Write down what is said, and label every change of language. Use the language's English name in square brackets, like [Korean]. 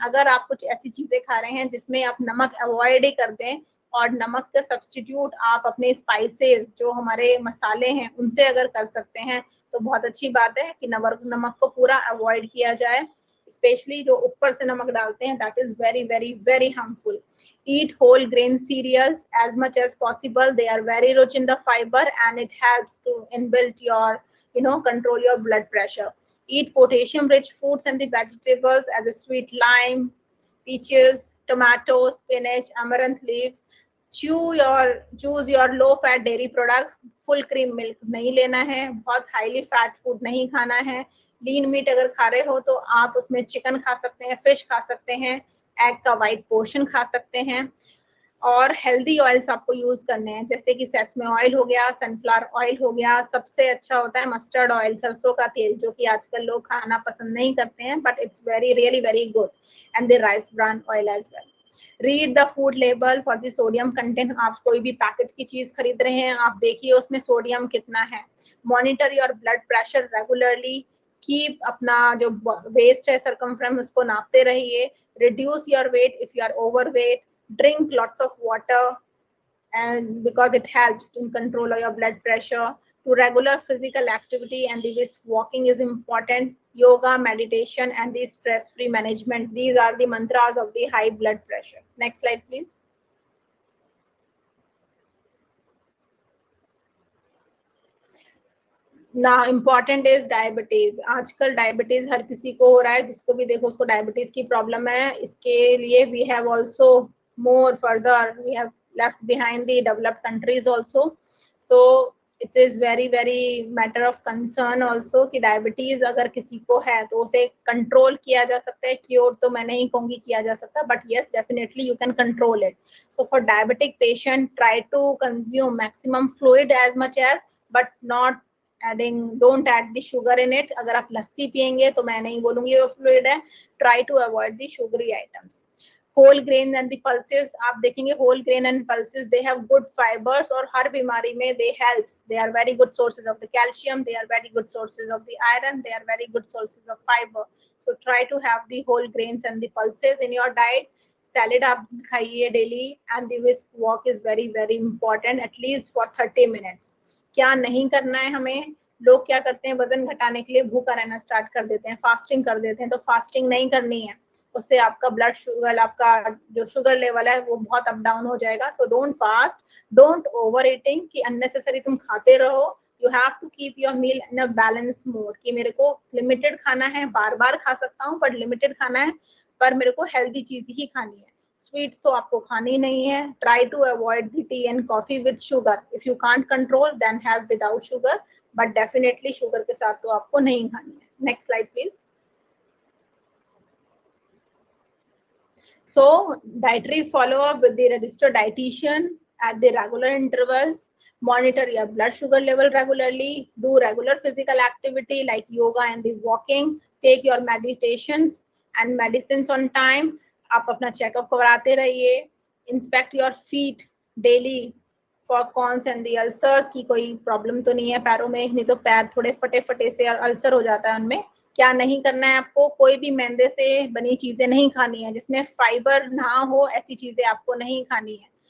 [Hindi] अगर आप कुछ ऐसी चीजें खा रहे हैं जिसमें आप नमक अवॉइड ही कर दें और नमक का सब्स्टिट्यूट आप अपने स्पाइसेस जो हमारे मसाले हैं उनसे अगर कर सकते हैं तो बहुत अच्छी बात है कि नमक को पूरा अवॉइड किया जाए. [English] specially [Hindi] जो ऊपर से नमक डालते हैं, [English] That is very very very harmful. Eat whole grain cereals as much as possible. They are very rich in the fibre and it helps to inbuilt your control your blood pressure. Eat potassium rich fruits and the vegetables as a sweet lime, peaches, tomatoes, spinach, amaranth leaves. Choose your low fat dairy products. [Hindi] Full cream milk नहीं लेना है, बहुत highly fat food नहीं खाना है. Lean meat अगर खा रहे हो तो आप उसमें चिकन खा सकते हैं, फिश खा सकते हैं, एग का वाइट पोर्शन खा सकते हैं. और हेल्दी ऑयल्स आपको यूज करने हैं, जैसे कि सेसमे ऑयल हो गया, सनफ्लावर ऑयल हो गया. सबसे अच्छा होता है मस्टर्ड ऑयल, सरसों का तेल, जो कि आजकल लोग खाना पसंद नहीं करते हैं, [English] But it's very really very good. And the rice bran oil as well. Read the food label for the sodium content. [Hindi] आप कोई भी पैकेट की चीज खरीद रहे हैं, आप देखिए उसमें सोडियम कितना है. [English] Monitor your blood pressure regularly. Keep [Hindi] अपना जो [English] waist है circumference [Hindi] उसको नापते रहिए. [English] Reduce your weight if you are overweight. Drink lots of water, and because it helps to control your blood pressure. To regular physical activity and the brisk walking is important. Yoga, meditation, and the stress-free management. These are the mantras of the high blood pressure. Next slide, please. ना important is diabetes. [Hindi] आजकल diabetes हर किसी को हो रहा है, जिसको भी देखो उसको डायबिटीज की प्रॉब्लम है. इसके लिए [English] We have also more further, we have left behind the developed countries also. So it is very very matter of concern also [Hindi] कि डायबिटीज अगर किसी को है तो उसे कंट्रोल किया जा सकता है. क्योर तो मैं नहीं कहूँगी किया जा सकता, [English] But yes definitely you can control it. So for diabetic patient, try to consume maximum fluid as much as, but not don't add the sugar in it. [Hindi] अगर आप लस्सी पियेंगे तो मैं नहीं बोलूंगी वो फ्लूइड है. [English] Try to avoid the sugary items. Whole grain and the pulses. [Hindi] आप देखेंगे [English] whole grain and pulses, they have good fibres [Hindi] और हर बीमारी में [English] They helps. They are very good sources of the calcium, they are very good sources of the iron, they are very good sources of fibre. So try to have the whole grains and the pulses in your diet. Salad [Hindi] आप खाइए [English] Daily and the brisk walk is very very important, at least for 30 minutes. [Hindi] क्या नहीं करना है हमें? लोग क्या करते हैं, वजन घटाने के लिए भूखा रहना स्टार्ट कर देते हैं, फास्टिंग कर देते हैं. तो फास्टिंग नहीं करनी है, उससे आपका ब्लड शुगर, आपका जो शुगर लेवल है वो बहुत अप डाउन हो जाएगा. [English] so don't fast, don't overeating [Hindi] कि अननेसेसरी तुम खाते रहो [English] You have to keep your meal in a balanced mode [Hindi] कि मेरे को limited खाना है, बार बार खा सकता हूँ, but limited खाना है, पर मेरे को healthy चीज ही खानी है. Sweets तो आपको खानी नहीं है. [English] Try to avoid the tea and coffee with sugar. If you can't control, then have without sugar, but definitely sugar [Hindi] के साथ तो आपको नहीं खानी है. [English] Next slide please. So dietary follow-up with the registered dietitian at the regular intervals. Monitor your blood sugar level regularly. Do regular physical activity like yoga and the walking. Take your meditations and medicines on time. [Hindi] आप अपना checkup कराते रहिए. [English] Inspect your feet daily for cons and the ulcers [Hindi] की कोई problem तो नहीं है पैरों में, नहीं तो पैर थोड़े फटे फटे से और अल्सर हो जाता है उनमें. क्या नहीं करना है आपको, कोई भी मैदे से बनी चीजें नहीं खानी है, जिसमें फाइबर ना हो ऐसी चीजें आपको नहीं खानी है.